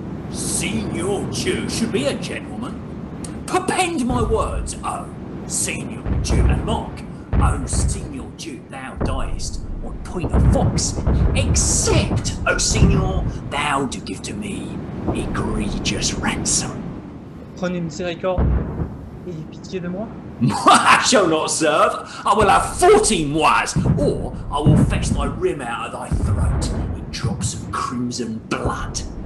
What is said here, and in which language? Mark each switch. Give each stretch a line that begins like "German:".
English: Senior Jew should be a gentleman. Perpend my words, oh, Senior Jew, and mark, oh, Senior Jew, thou diest on point of fox, except, oh, Senior, thou do give to me egregious ransom.
French: Prenez miséricorde et pitié de moi.
English: I shall not serve. I will have 40 mois, or I will fetch thy rim out of thy throat in drops of crimson blood.